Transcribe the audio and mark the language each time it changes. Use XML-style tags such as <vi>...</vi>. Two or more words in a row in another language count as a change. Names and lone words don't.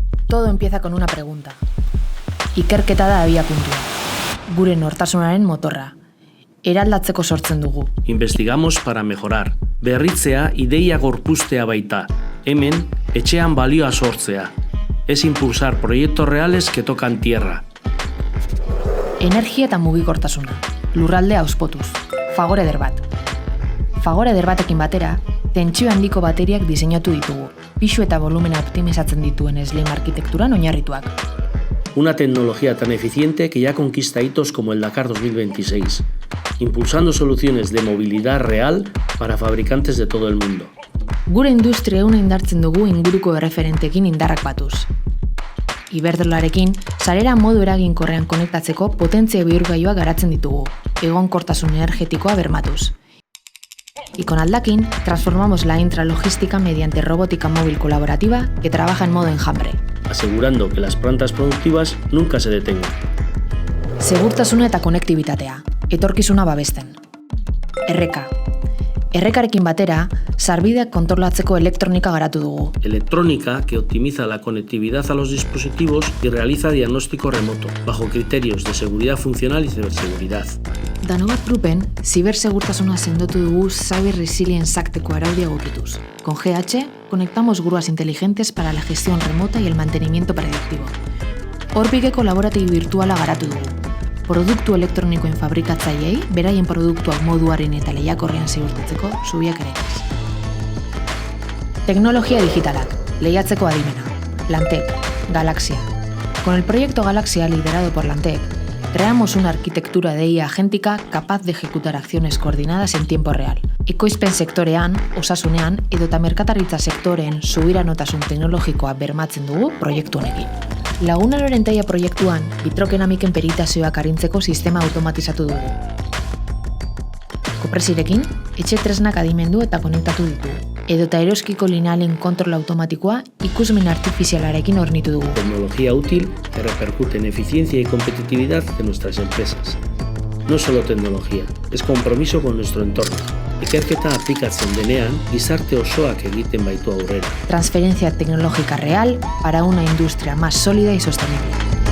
<es>Todo empieza con una pregunta.</es> <eu>Ikerketa da abiapuntua. Gure nortasunaren motorra. Eraldatzeko sortzen dugu.</eu> <es>Investigamos para mejorar.</es> <eu>Berritzea ideia gorpuztea baita. Hemen, etxean balioa sortzea.</eu> <es>Es impulsar proyectos reales que tocan tierra.</es> <eu>Energia eta mugikortasuna. Lurralde auspotuz. Fagor eder bat. Fagor eder batekin batera, tentsio handiko bateriak diseinatu ditugu. Pisu eta volumena optimizatzen dituen slim arkitekturan oinarrituak.</eu> <es>Una tecnología tan eficiente que ya conquista hitos como el Dakar 2026, impulsando soluciones de movilidad real para fabricantes de todo el mundo.</es> <eu>Gure industria ehuna indartzen dugu inguruko erreferentekin indarrak batuz. Iberdrolarekin, sarera modu eraginkorrean konektatzeko potentzia bihurgailua garatzen ditugu, egonkortasun energetikoa bermatuz.</eu> <es>Y con Aldakin transformamos la intralogística mediante robótica móvil colaborativa que trabaja en modo enjambre. Asegurando que las plantas productivas nunca se detengan.</es> <eu>Segurtasuna eta konektibitatea, etorkizuna babesten. Erreka. Errekarekin batera, sarbideak kontrolatzeko elektronika garatu dugu.</eu> <es>Electrónica que optimiza la conectividad a los dispositivos y realiza diagnóstico remoto, bajo criterios de seguridad funcional y ciberseguridad.</es> <eu>Danobat Gruppen, zibersegurtasuna sendotu dugu Cyber Resilience Acteko araudia egokituz.</eu> <es>Con GH, conectamos grúas inteligentes para la gestión remota y el mantenimiento predictivo.</es> <eu>Orbigeko laborategi virtuala garatu dugu. Produktu elektronikoen fabrikatzaileei beraien produktuak moduaren eta lehiakorrean ziurtatzeko zubiak erekiz. Teknologia digitalak, lehiatzeko adimena. Lantec, Galaxia.</eu> <es>Con el proyecto Galaxia liderado por Lantec, creamos una arquitectura de IA agéntica capaz de ejecutar acciones coordinadas en tiempo real.</es> <eu>Ekoizpen sektorean, osasunean edota merkataritza sektoreen subiranotasun teknologikoa bermatzen dugu proiektu honekin. Lagunaloren taia proiektuan, bitrokenamiken peritazioak arintzeko sistema automatizatu dugu. Kopresirekin, etxe tresnak adimendu eta konektatu ditugu. Edota eroskiko linealen kontrol automatikoa ikusmin artifizialarekin hornitu dugu.</eu> <es>Tecnología útil que repercute en eficiencia y competitividad de nuestras empresas. No solo tecnología, es compromiso con nuestro entorno.</es> <eu>Ikerketa aplikatzen denean, gizarte osoak egiten baitu aurrera.</eu> <es>Transferencia tecnológica real para una industria más sólida y sostenible.</es>